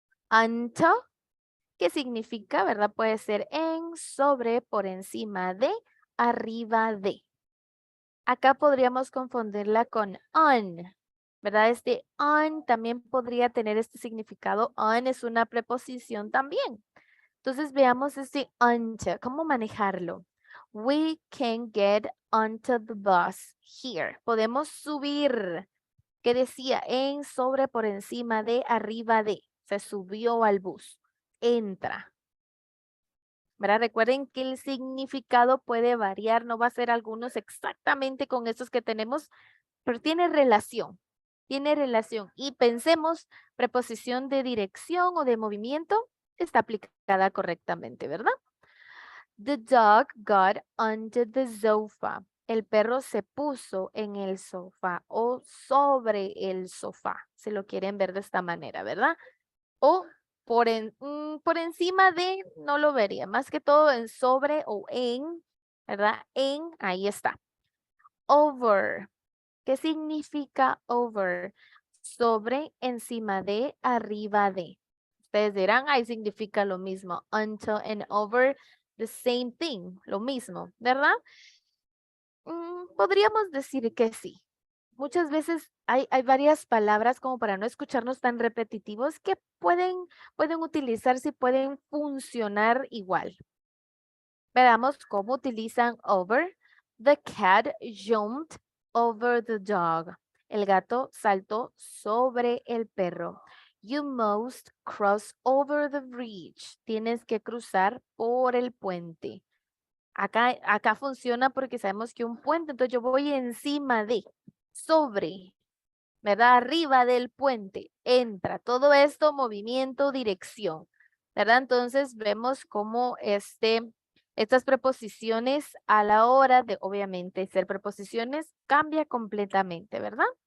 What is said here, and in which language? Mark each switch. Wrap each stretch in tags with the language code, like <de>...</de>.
<es>Unto, ¿qué significa, verdad? Puede ser en, sobre, por encima de, arriba de. Acá podríamos confundirla con on. ¿verdad? Este on también podría tener este significado. On es una preposición también. Entonces veamos este onto, ¿cómo manejarlo?</es> <en>We can get onto the bus here.</en> <es>Podemos subir. ¿Qué decía? En, sobre, por encima de, arriba de. Se subió al bus. Entra. ¿Verdad? Recuerden que el significado puede variar, no va a ser algunos exactamente con estos que tenemos, pero tiene relación. Tiene relación. Y pensemos, preposición de dirección o de movimiento está aplicada correctamente, ¿verdad?</es> <en>The dog got under the sofa.</en> <es>El perro se puso en el sofá o sobre el sofá, si lo quieren ver de esta manera, ¿verdad? O por encima de, no lo vería, más que todo en sobre o en, ¿verdad? En, ahí está. Over. ¿Qué significa over? Sobre, encima de, arriba de. Ustedes dirán, ahí significa lo mismo.</es> <en>Until and over, the same thing,</en> <es>lo mismo, ¿verdad? Podríamos decir que sí. Muchas veces hay varias palabras como para no escucharnos tan repetitivos que pueden utilizarse y pueden funcionar igual. Veamos cómo utilizan over.</es> <en>The cat jumped over the dog.</en> <es>El gato saltó sobre el perro.</es> <en>You must cross over the bridge.</en> <es>Tienes que cruzar por el puente. Acá funciona porque sabemos que un puente, entonces yo voy encima de, sobre, ¿verdad? Arriba del puente, entra. Todo esto, movimiento, dirección, ¿verdad? Entonces vemos cómo estas preposiciones a la hora de, obviamente, ser preposiciones, cambia completamente, ¿verdad?</es>